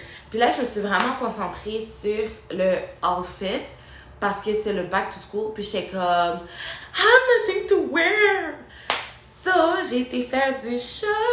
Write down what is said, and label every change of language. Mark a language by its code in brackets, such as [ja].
[fr] Puis là, je me suis vraiment concentrée sur le outfit parce que c'est le [en] back to school. [fr] Puis j'étais comme, [en] I have nothing to wear. [fr] So, j'ai été faire du shopping.